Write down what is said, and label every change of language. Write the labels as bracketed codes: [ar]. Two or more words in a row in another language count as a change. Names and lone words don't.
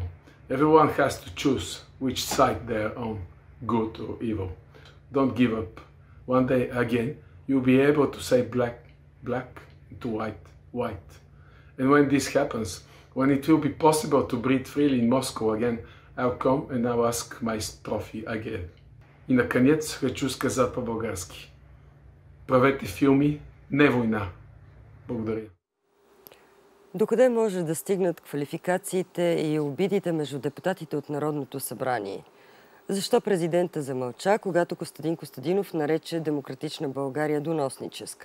[en] Everyone has to choose which side they are on, good or evil. Don't give up. One day again, you'll be able to say black, black, to white, white. And when this happens, when it will be possible to breathe freely in Moscow again, I'll come and I'll ask my trophy again. [ru] И наконец хочу сказать по-български. [bg] Правете филми, не война. Благодаря. Докъде може да стигнат квалификациите и обидите между депутатите от Народното събрание? Защо президента замълча, когато Костадин Костадинов нарече Демократична България доносническа?